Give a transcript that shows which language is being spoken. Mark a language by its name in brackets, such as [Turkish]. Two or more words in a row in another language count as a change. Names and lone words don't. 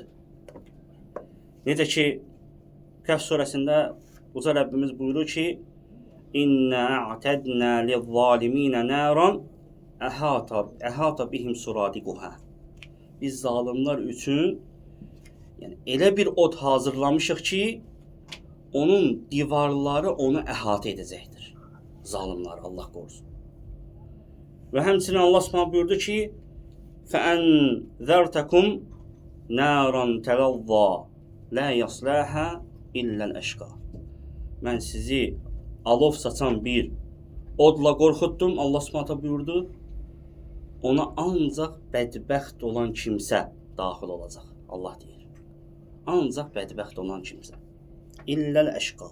[Azerbaijani] Necə ki, Kəhf surəsində Uca Rəbbimiz buyurur ki, [Arabic] إنا أعتدنا للظالمين نارا أحاط بهم سرادقها. [Azerbaijani] Biz zalimlər üçün yəni elə bir od hazırlamışıq ki, onun divarları onu əhatə edəcəkdir. Zalimlər, Allah qorusun. Və həmçinin Allah Subhanahu buyurdu ki, [Arabic] فَأَنْذَرْتَكُمْ نَارًا تَلَظَّى لَا يَصْلَاهَا إِلَّا الْأَشْقَى. [Azerbaijani] Mən sizi alov saçan bir odla qorxutdum, Allah Subhanahu buyurdu. Ona ancaq bədbəxt olan kimsə daxil olacaq. Allah deyir. Ancaq bədbəxt olan kimsə. [Arabic] إلا الأشقى.